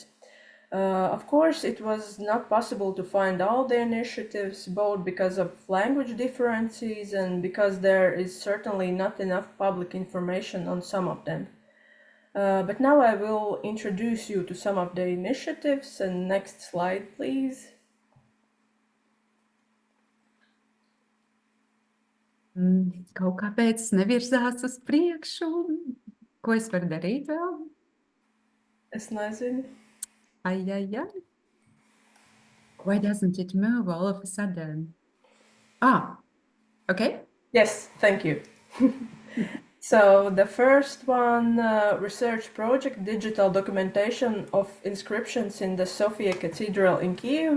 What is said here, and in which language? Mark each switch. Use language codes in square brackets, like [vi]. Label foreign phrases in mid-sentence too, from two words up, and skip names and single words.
[en] Of course, it was not possible to find all the initiatives, both because of language differences and because there is certainly not enough public information on some of them. But now I will introduce you to some of the initiatives, and next slide, please. [lv] Kaut kāpēc nevirzās uz priekšu? Ko es varu darīt vēl? Es nezinu. Ai. [en] Why doesn't it move all of a sudden? Okay. Yes, thank you. So the first one, research project, digital documentation of inscriptions in the Sophia Cathedral in Kyiv.